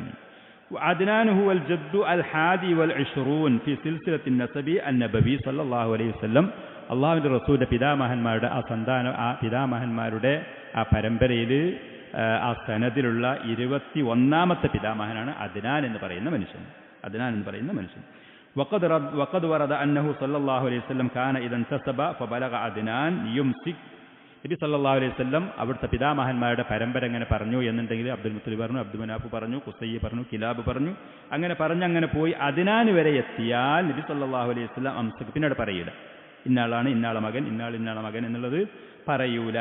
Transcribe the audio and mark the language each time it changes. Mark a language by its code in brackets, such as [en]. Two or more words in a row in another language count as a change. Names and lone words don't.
[ar] عدنان هو الجد الحادي والعشرون في سلسلة النسب النبوي صلى الله عليه وسلم. [ml] അള്ളാഹുവിൻ്റെ റസൂലിൻ്റെ പിതാമഹന്മാരുടെ ആ പിതാമഹന്മാരുടെ ആ പരമ്പരയിൽ ആ സനദിലുള്ള 21ാമത്തെ പിതാമഹനാണ് അദ്നാൻ എന്ന് പറയുന്ന മനുഷ്യൻ. [ar] وقد ورد أنه صلى الله عليه وسلم كان إذا انتسب فبلغ عدنان يمسك. [ml] നബി [ar] صلى الله عليه وسلم [ml] അവിടുത്തെ പിതാമഹന്മാരുടെ പരമ്പര എങ്ങനെ പറഞ്ഞു എന്നുണ്ടെങ്കിൽ അബ്ദുൽ മുത്തലിബ് പറഞ്ഞു, അബ്ദുൽ മനാഫ് പറഞ്ഞു, ഖുസയ്യ് പറഞ്ഞു, കിലാബ് പറഞ്ഞു, അങ്ങനെ പോയി അദ്നാൻ വരെ എത്തിയാൽ നബി [ar] صلى الله عليه وسلم [ml] അംസക്, പിന്നീട് പറയൂല ഇന്നാളാണ് ഇന്നാളെ മകൻ, ഇന്നാളെ മകൻ എന്നുള്ളത് പറയൂല.